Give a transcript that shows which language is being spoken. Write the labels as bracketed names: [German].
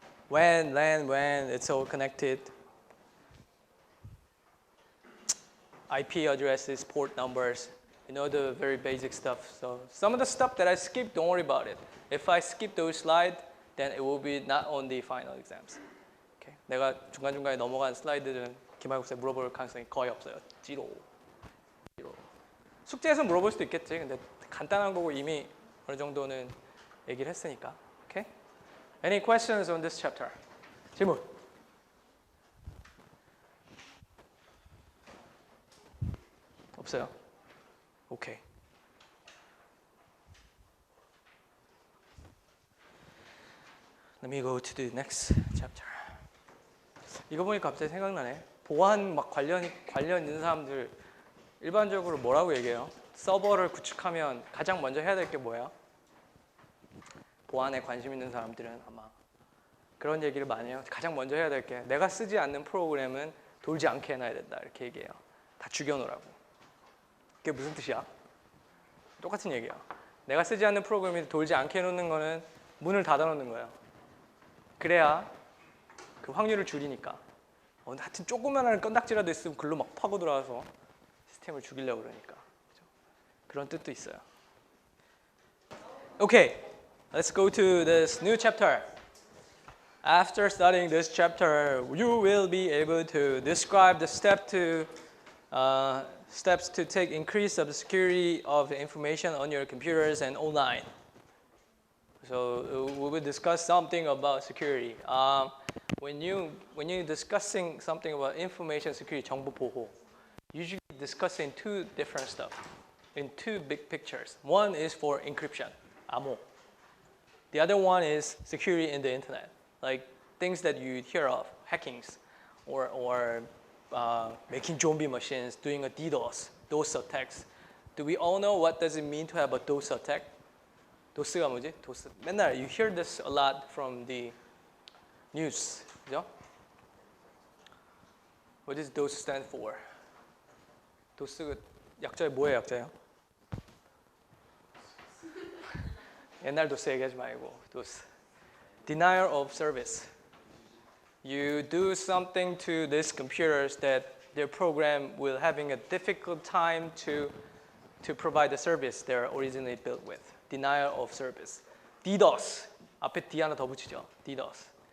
[English] When, it's all connected. IP addresses, port numbers, you know the very basic stuff. So some of the stuff that I skipped, don't worry about it. If I skip those slides, then it will be not on the final exams. Okay. [Korean] 내가 중간중간에 넘어간 슬라이드는 기말고사에 물어볼 가능성이 거의 없어요. 지로. 숙제에서 물어볼 수도 있겠지. 근데 간단한 거고 이미 어느 정도는 얘기를 했으니까. [English] Okay? Any questions on this chapter? [Korean] 질문. 없어요? 오케이. [English] Let me go to the next chapter. [Korean] 이거 보니까 갑자기 생각나네. 보안 막 관련 있는 사람들 일반적으로 뭐라고 얘기해요? 서버를 구축하면 가장 먼저 해야 될 게 뭐예요? 보안에 관심 있는 사람들은 아마 그런 얘기를 많이 해요. 가장 먼저 해야 될 게 내가 쓰지 않는 프로그램은 돌지 않게 해놔야 된다 이렇게 얘기해요. 다 죽여놓으라고. 그게 무슨 뜻이야? 똑같은 얘기야. 내가 쓰지 않는 프로그램이 돌지 않게 해놓는 거는 문을 닫아놓는 거예요. 그래야 그 확률을 줄이니까. 하여튼 조그만한 건딱지라도 있으면 글로 막 파고 들어와서 시스템을 죽이려고 그러니까. 그렇죠? 그런 뜻도 있어요. [English] Okay, let's go to this new chapter. After studying this chapter, you will be able to describe the step to Steps to take increase of the security of the information on your computers and online. So we will discuss something about security. When you're discussing something about information security, [Korean] 정보 보호, [English] usually discussing two different stuff in two big pictures. One is for encryption, 암호. The other one is security in the internet, like things that you hear of, hackings, or making zombie machines, doing a DOS attacks. Do we all know what does it mean to have a DOS attack? [Korean] DOS가 뭐지? [English] DOS. [Korean] 맨날 [English] you hear this a lot from the news, [Korean] 그죠? [English] What does DOS stand for? [Korean] DOS가 약자에 뭐예요, 약자요? 옛날 DOS 얘기하지 말고 DOS. [English] Denial of service. You do something to these computers that their program will having a difficult time to provide the service they're originally built with. Denial of service. DDoS. [Korean] 앞에 D 하나 더 붙이죠. [English] DDoS.